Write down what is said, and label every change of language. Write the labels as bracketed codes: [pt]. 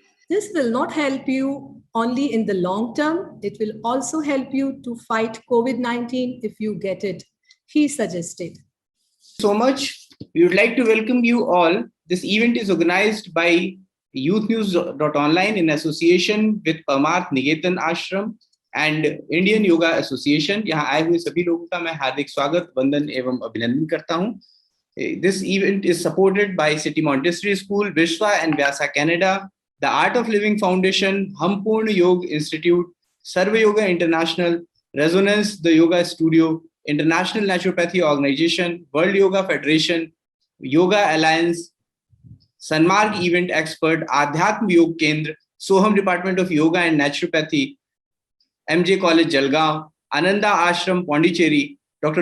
[en] This will not help you only in the long term, it will also help you to fight COVID-19 if you get it, he suggested. So much. We would like to welcome you all. This event is organized by YouthNews.online in association with Parmarth Niketan Ashram and Indian Yoga Association. [hi] यहाँ आए हुए सभी लोगों का मैं हार्दिक स्वागत, वंदन एवं अभिनंदन करता हूँ. [en] This event is supported by City Montessori School, Vishwa and Vyasa Canada, the Art of Living Foundation, Hum Purna Yoga Institute, Sarva Yoga International, Resonance the Yoga Studio, International Naturopathy Organization, World Yoga Federation, Yoga Alliance, Sunmark Event Expert, Adhyatma Yoga Kendra, Soham Department of Yoga and Naturopathy, MJ College Jalgaon, Ananda Ashram Pondicherry, Dr.